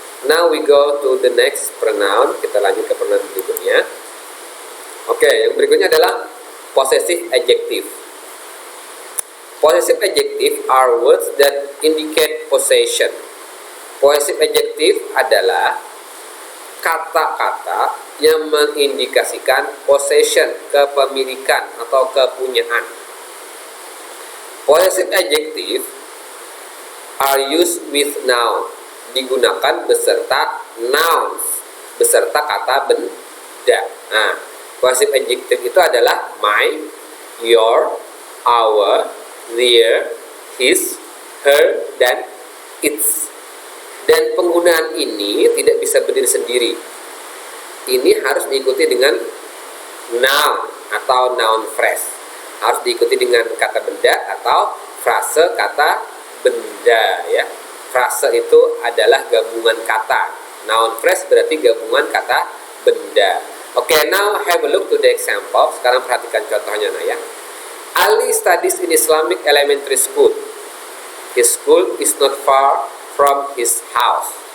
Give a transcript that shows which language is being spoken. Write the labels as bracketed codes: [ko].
[en] Now we go to the next pronoun. [id] Kita lanjut ke pronoun berikutnya. Oke, yang berikutnya adalah possessive adjective. [en] Possessive adjective are words that indicate possession. [id] Possessive adjective adalah kata-kata yang mengindikasikan possession, kepemilikan atau kepunyaan. [en] Possessive adjective are used with noun, [id] digunakan beserta nouns, beserta kata benda. Nah, possessive adjective itu adalah my, your, our, their, his, her, dan its. Dan penggunaan ini tidak bisa berdiri sendiri. Ini harus diikuti dengan noun atau noun phrase. Harus diikuti dengan kata benda atau frase kata benda, ya. Frase itu adalah gabungan kata. Noun phrase berarti gabungan kata benda. [en] Oke, now have a look to the example. [id] Sekarang perhatikan contohnya, [en] Naya. Ali studies in Islamic elementary school. His school is not far from his house.